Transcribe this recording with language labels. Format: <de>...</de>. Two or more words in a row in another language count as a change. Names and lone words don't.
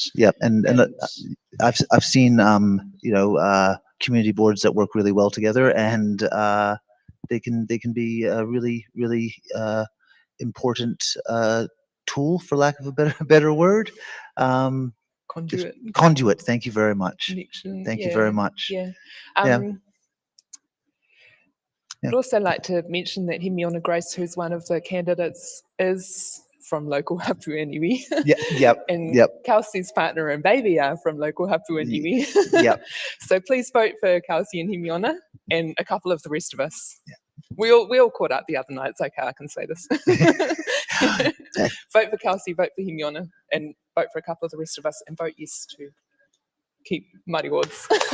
<en>Yeah, and I've seen community boards that work really well together, and they can be a really important tool, for lack of a better word. Conduit. Thank you very much. Connection. Thank you very much. Yeah. Yeah. I'd also like to mention that Himiona Grace, who's one of the candidates, is from local</en> <mi>hapu iwi.</mi> <en>And Kelsey's partner and baby are from local</en> <mi>hapu iwi.</mi> <en>Yep. So please vote for Kelsey and Himiona and a couple of the rest of us. Yeah. We all caught up the other night. It's okay, I can say this. Vote for Kelsey, vote for Himiona, and vote for a couple of the rest of us, and vote yes to keep Māori wards.</en>